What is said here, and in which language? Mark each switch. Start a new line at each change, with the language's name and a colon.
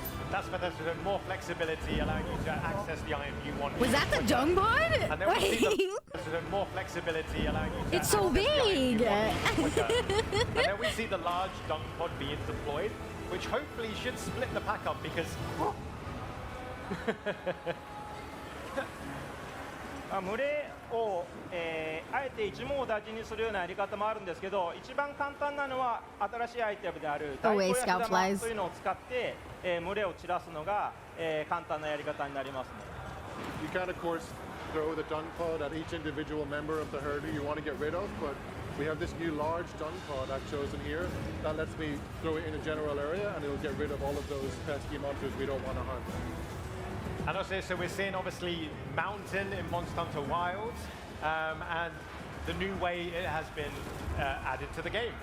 English: That's for there's more flexibility, allowing you to access the item you want. Was that the dung bod? And then Wait. there's more flexibility, allowing you to it's so big. And then we see the large dung pod being deployed, which hopefully should split the pack up because.
Japanese: 群れを、あえて一網打尽にするようなやり方もあるんですけど、一番簡単なのは新しいアイテムである大根や火玉というのを使って、群れを散らすのが、簡単なやり方になりますね。
English: You can of course throw the dung pod at each individual member of the herd you want to get rid of, but we have this new large dung pod I've chosen here that lets me throw it in a general area and it'll get rid of all of those pesky monsters we don't want to hunt. And also, so we're seeing obviously mountain in Monster Hunter Wilds, and the new way it has been added to the game.